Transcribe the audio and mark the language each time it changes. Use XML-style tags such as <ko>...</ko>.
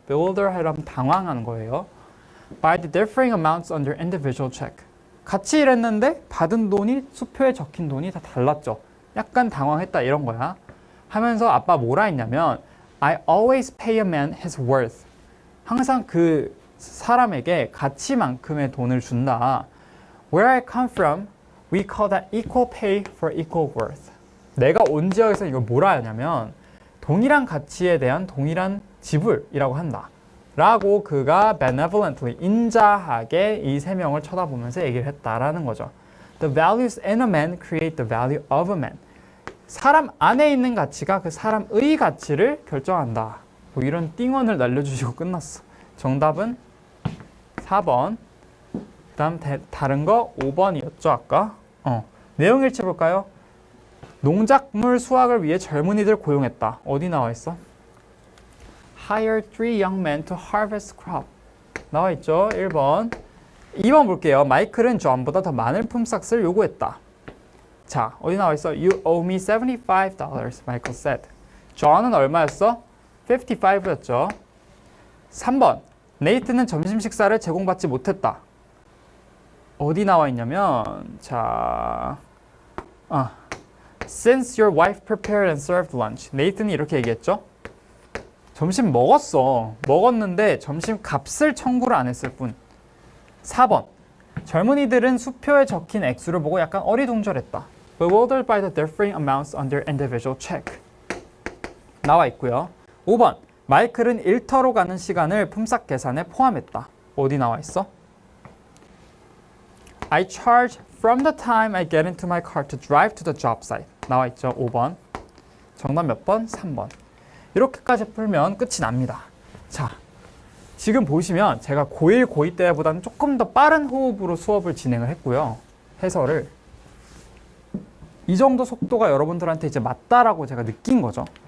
<ko>bewildered 하면 당황하는 거예요.</ko> <en>By the differing amounts on their individual check.</en> <ko>같이 일했는데 받은 돈이 수표에 적힌 돈이 다 달랐죠. 약간 당황했다 이런 거야. 하면서 아빠 뭐라 했냐면</ko> <en>I always pay a man his worth.</en> <ko>항상 그 사람에게 가치만큼의 돈을 준다.</ko> <en>Where I come from, we call that equal pay for equal worth.</en> <ko>내가 온 지역에서 이걸 뭐라 하냐면 동일한 가치에 대한 동일한 지불이라고 한다. 라고 그가</ko> <en>benevolently,</en> <ko>인자하게 이 세 명을 쳐다보면서 얘기를 했다라는 거죠.</ko> <en>The values in a man create the value of a man.</en> <ko>사람 안에 있는 가치가 그 사람의 가치를 결정한다. 뭐 이런 띵언을 날려주시고 끝났어. 정답은 4번. 그 다음 다른 거 5번이었죠 아까. 내용 일치 볼까요? 농작물 수확을 위해 젊은이들 고용했다. 어디 나와 있어?</ko> <en>Hire 3 young men to harvest crop.</en> <ko>나와 있죠. 1번. 2번 볼게요. 마이클은 존보다 더 많은 품삯을 요구했다. 자, 어디 나와 있어?</ko> <en>You owe me $75, Michael said.</en> <ko>존은 얼마였어? 55였죠. 3번. 네이트는 점심 식사를 제공받지 못했다. 어디 나와 있냐면 자,</ko> <en>Since your wife prepared and served lunch.</en> <ko>네이트는 이렇게 얘기했죠. 점심 먹었어. 먹었는데 점심 값을 청구를 안 했을 뿐. 4번. 젊은이들은 수표에 적힌 액수를 보고 약간 어리둥절했다.</ko> <en>Bewildered by the differing amounts on their individual check.</en> <ko>나와 있고요. 5번. 마이클은 일터로 가는 시간을 품삯 계산에 포함했다. 어디 나와 있어?</ko> <en>I charge from the time I get into my car to drive to the job site.</en> <ko>나와 있죠. 5번. 정답 몇 번? 3번. 이렇게까지 풀면 끝이 납니다. 자, 지금 보시면 제가 고1, 고2 때보다는 조금 더 빠른 호흡으로 수업을 진행을 했고요. 해설을. 이 정도 속도가 여러분들한테 이제 맞다라고 제가 느낀 거죠.</ko>